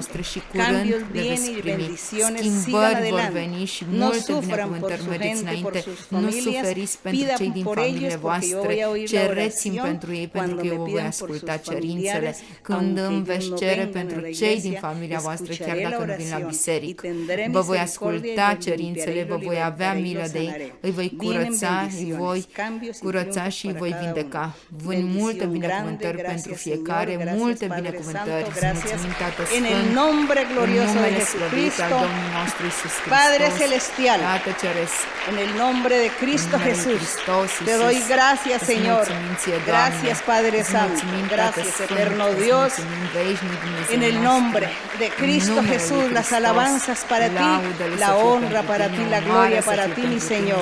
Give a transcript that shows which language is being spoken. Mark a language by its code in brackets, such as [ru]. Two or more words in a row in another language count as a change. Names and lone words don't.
[es] Cambios vienen y bendiciones, sigan adelante, no sufran por su gente, por sus familias, pidan por ellos, porque yo voy a oír la oración cuando me pidan por sus familiares, aunque yo no venga a la iglesia, escucharé la oración y tendré misericordia y limpiaré [ro] vă voi avea milă de ei, îi voi curăța și îi voi vindeca. Vând multe binecuvântări pentru fiecare, multe binecuvântări. Mulțumim, Tată Sfânt, în numele slăvit al Domnului nostru Iisus Hristos, [es] Padre Celestial, [ro] Tată Ceresc, [es] en el nombre de Cristo Jesús, te doy gracias, Señor. Gracias, Padre Santo. Gracias, eterno Dios. En el nombre de Cristo Jesús, las alabanzas para ti, la honra para ti, la gloria para ti, mi Señor.